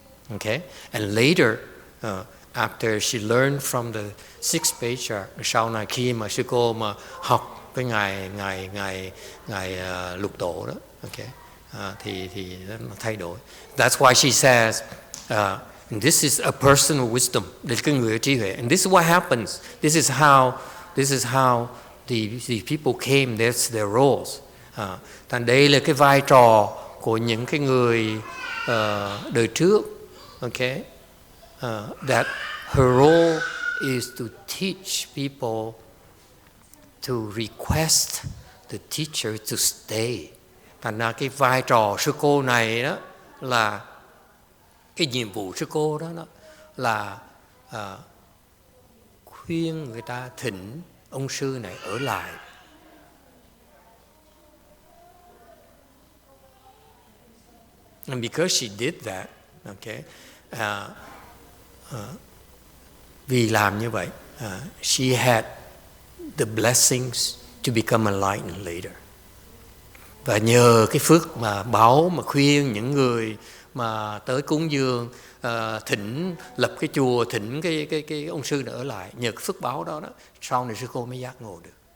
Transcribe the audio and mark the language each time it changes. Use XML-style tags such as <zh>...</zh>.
<en>Okay, and later after she learned from the 6th Patriarch,</en> <vi>sau này khi mà sư cô mà học với ngài Lục Tổ đó, okay, thì nó thay đổi.</vi> <en>That's why she says, this is a person of wisdom.</en> <vi>Đây là cái người trí huệ.</vi> <en>And this is what happens. This is how the people came. That's their roles.</en> <vi>Thành đây là cái vai trò của những cái người đời trước.</vi> <en>Okay, that her role is to teach people to request the teacher to stay.</en> <vi>Thành ra cái vai trò sư cô này đó là cái nhiệm vụ sư cô đó là khuyên người ta thỉnh ông sư này ở lại.</vi> <en>And because she did that, okay,</en> <vi>vì làm như vậy,</vi> <en>she had the blessings to become enlightened later.</en> <vi>Và nhờ cái phước mà báo mà khuyên những người mà tới cúng dường, thỉnh lập cái chùa, thỉnh cái ông sư này ở lại, nhờ cái phước báo đó sau này sư cô mới giác ngộ được.</vi>